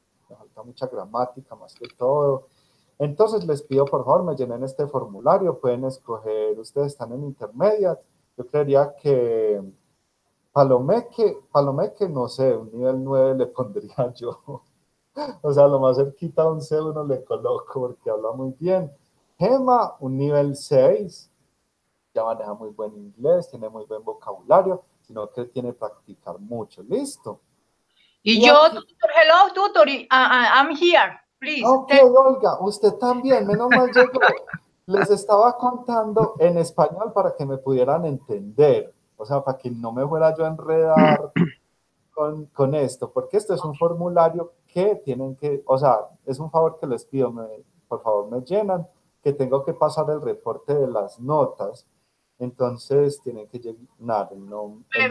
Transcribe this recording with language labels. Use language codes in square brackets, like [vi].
[es] Me falta mucha gramática más que todo. Entonces les pido por favor me llenen este formulario, pueden escoger, ustedes están en intermediate, yo creería que Palomeque, no sé, un nivel 9 le pondría yo. O sea, lo más cerquita a un C1 le coloco porque habla muy bien. Gema, un nivel 6, ya maneja muy buen inglés, tiene muy buen vocabulario, sino que tiene que practicar mucho. ¿Listo? Y Y yo, aquí, [en] tutor, hello, tutor, I'm here, please. [es] ok, Olga, usted también, menos mal llegó. Les estaba contando en español para que me pudieran entender, o sea, para que no me fuera yo a enredar con esto, porque esto es un formulario que tienen que, o sea, es un favor que les pido, por favor me llenan, que tengo que pasar el reporte de las notas, entonces tienen que llenar el número.